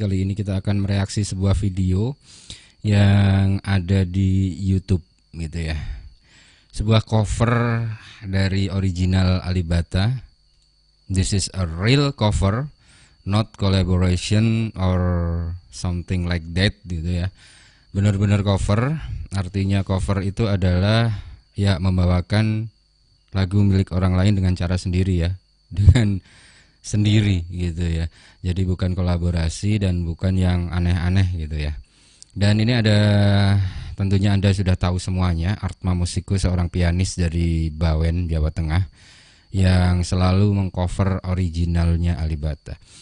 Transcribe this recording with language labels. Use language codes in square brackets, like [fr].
[id] Kali ini kita akan mereaksi sebuah video yang ada di YouTube gitu ya. Sebuah cover dari original Alibata. [en] This is a real cover, not collaboration or something like that [id] gitu ya. Benar-benar cover. Artinya cover itu adalah ya membawakan lagu milik orang lain dengan cara sendiri ya, dengan sendiri gitu ya. Jadi bukan kolaborasi dan bukan yang aneh-aneh gitu ya. Dan ini ada, tentunya Anda sudah tahu semuanya, Artma Musiku, seorang pianis dari Bawen, Jawa Tengah, yang selalu mengcover originalnya Alibata.